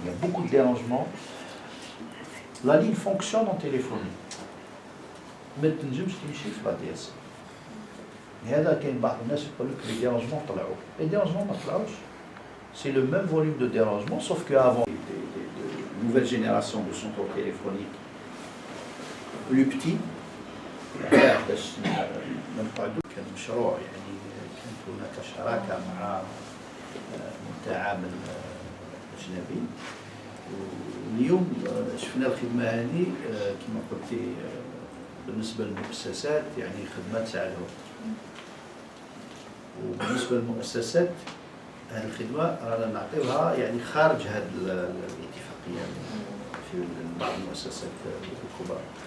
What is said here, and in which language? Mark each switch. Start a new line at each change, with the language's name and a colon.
French: Il y a beaucoup de dérangements. La ligne fonctionne en téléphonie.
Arabic: ما تنجمش تمشي في لاديس. هذا كاين بعض الناس يقول لك لي ديرانجمون طلعوا. لي ديرانجمون ما طلعوش.
French: C'est le même volume de dérangement sauf qu'avant des nouvelles générations de centraux téléphoniques plus petits
Arabic: باش نقعدوا كان مشروع يعني كانت هناك شراكه مع متعامل اجنبي. واليوم شفنا الخدمه هذه كما قلتي بالنسبه للمؤسسات يعني خدمه تساعدهم. وبالنسبه للمؤسسات هذه الخدمه رانا نعطيوها يعني خارج هذه الاتفاقيه في بعض المؤسسات الكبرى.